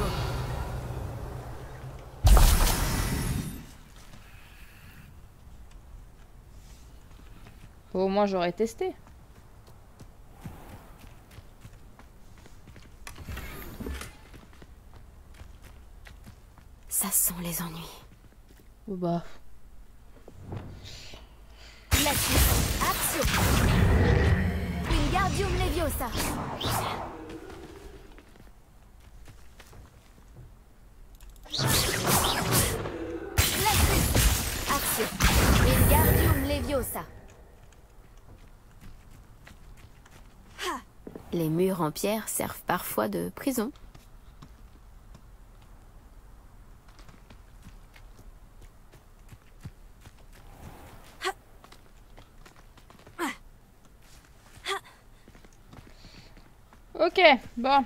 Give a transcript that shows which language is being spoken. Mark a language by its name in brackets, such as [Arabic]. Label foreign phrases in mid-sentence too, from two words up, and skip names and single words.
[French] Au moins, j'aurais testé. Ça sent les ennuis. Oh bah... Glacius. Action. Wingardium Leviosa. Glacius. Action. Wingardium Leviosa. Les murs en pierre servent parfois de prison. Ok, bon.